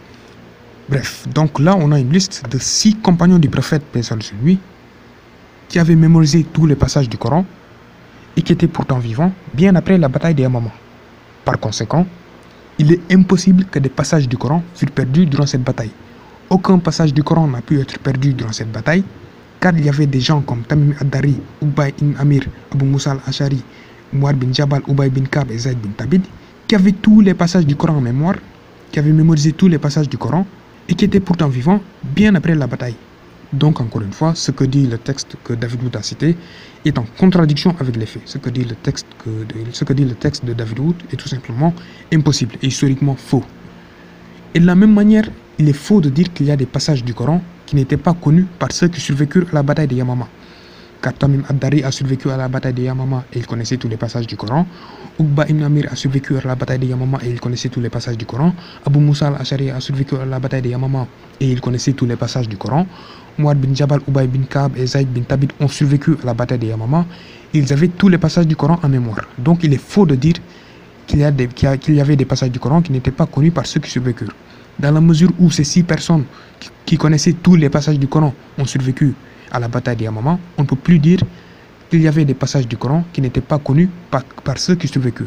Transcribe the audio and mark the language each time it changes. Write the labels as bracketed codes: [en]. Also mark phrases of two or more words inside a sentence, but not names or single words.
[fr] Bref, donc là on a une liste de 6 compagnons du prophète, paix sur lui, qui avaient mémorisé tous les passages du Coran et qui étaient pourtant vivants bien après la bataille de Yamama. Par conséquent, il est impossible que des passages du Coran furent perdus durant cette bataille. Aucun passage du Coran n'a pu être perdu durant cette bataille, car il y avait des gens comme Tamim ad-Dari, Ubay ibn Amir, Abu Musa al-Ashari, Muad bin Jabal, Ubay bin Ka'b et Zayd bin Thabit, qui avaient tous les passages du Coran en mémoire, qui avaient mémorisé tous les passages du Coran et qui étaient pourtant vivants bien après la bataille. Donc encore une fois, ce que dit le texte que David Wood a cité est en contradiction avec les faits. Ce que dit le texte de David Wood est tout simplement impossible et historiquement faux. Et de la même manière, il est faux de dire qu'il y a des passages du Coran qui n'étaient pas connus par ceux qui survécurent à la bataille de Yamama. Car Tamim ad-Dari a survécu à la bataille de Yamama et il connaissait tous les passages du Coran. Uqba ibn Amir a survécu à la bataille de Yamama et il connaissait tous les passages du Coran. Abu Musa al-Ashari a survécu à la bataille de Yamama et il connaissait tous les passages du Coran. Muad bin Jabal, Ubay bin Ka'b et Zayd bin Thabit ont survécu à la bataille de Yamama. Ils avaient tous les passages du Coran en mémoire. Donc il est faux de dire qu'il y avait des passages du Coran qui n'étaient pas connus par ceux qui survécurent. Dans la mesure où ces 6 personnes qui connaissaient tous les passages du Coran ont survécu à la bataille de Yamama, on ne peut plus dire qu'il y avait des passages du Coran qui n'étaient pas connus par ceux qui survécurent.